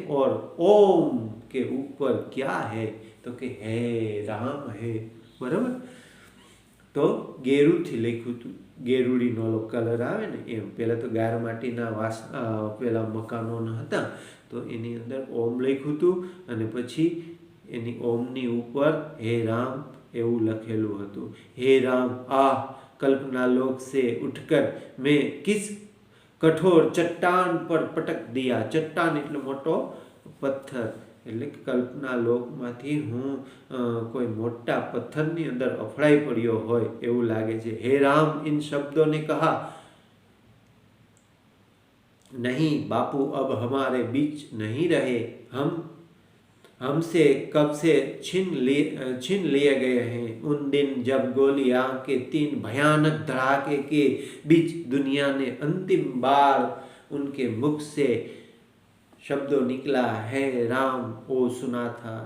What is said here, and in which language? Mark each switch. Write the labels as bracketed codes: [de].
[hi] और ओम के ऊपर क्या है तो कि हे राम है। [gu] बराबर, तो गेरू थी लिख्યું હતું। ગેરુડીનો કલર આવે ને એમ। પહેલાં તો ગાર માટીના પેલા મકાનો હતા તો એની અંદર ઓમ લખ્યું હતું અને પછી એની ઓમની ઉપર હે રામ એવું લખેલું હતું। [hi] हे राम, आह कल्पना लोक से उठकर मैं किस कठोर चट्टान पर पटक दिया। [gu] चट्टान એટલે મોટો પથ્થર, એટલે કલ્પના લોકમાંથી હું કોઈ મોટા પથ્થરની અંદર અફડાઈ પડ્યો હોય એવું લાગે છે। [hi] हे राम, इन शब्दों ने कहा नहीं बापू अब हमारे बीच नहीं रहे, हमसे कब से छीन लिए गए हैं। उन दिन जब गोलियां के 3 भयानक धड़ाके के बीच दुनिया ने अंतिम बार उनके मुख से शब्दों निकला है राम, वो सुना था।